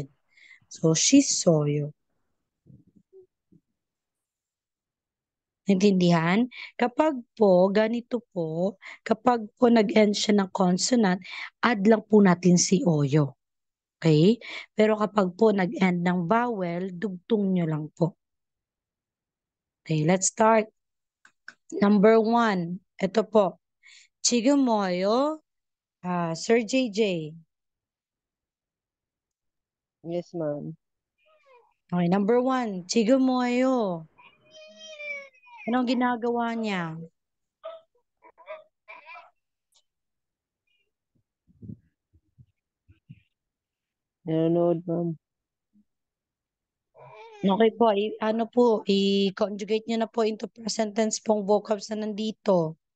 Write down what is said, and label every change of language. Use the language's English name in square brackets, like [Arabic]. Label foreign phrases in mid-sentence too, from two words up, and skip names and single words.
[Filipino] So, soyo. Naintindihan? Kapag po, ganito po, kapag po nag-end siya ng consonant, add lang po natin si oyo. Okay? Pero kapag po nag-end ng vowel, dugtong nyo lang po. [English] Okay, let's start. Number 1. [Filipino] Ito po. [Korean] 지금 뭐예요? [Filipino] Sir JJ. Yes, ma'am. Okay, number 1. [Korean] 지금 뭐예요? [Filipino] Anong ginagawa niya? Nanonood, ma'am. Okay po, i-conjugate nyo na po [English] into present tense [Filipino] pong vocabs na nandito.